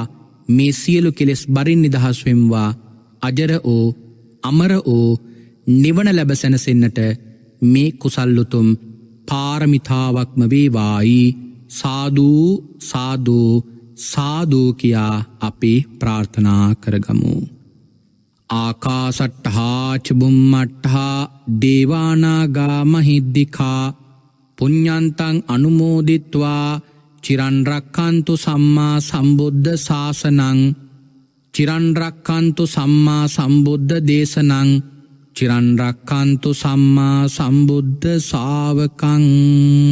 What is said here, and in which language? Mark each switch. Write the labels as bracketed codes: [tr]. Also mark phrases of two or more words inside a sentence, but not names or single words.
[si] මේ සියලු කෙලෙස් බරින් නිදහස් වෙම්වා. අජර ඕ අමර ඕ නිවන ලැබ සැනසෙන්නට මේ කුසල් උතුම් පාරමිතාවක්ම වේවායි සාදු සාදු සාදු කියා අපි ප්‍රාර්ථනා කරගමු. [pi] ආකාසට්ඨා ච බුම්මට්ඨා දේවානාගා මහිද්దికා පුඤ්ඤන්තං අනුමෝදිත්වා චිරන් රක්ඛන්තු සම්මා සම්බුද්ධ ශාසනං චිරන් රක්ඛන්තු සම්මා සම්බුද්ධ දේශනං චිරන් රක්ඛන්තු සම්මා සම්බුද්ධ ශාවකං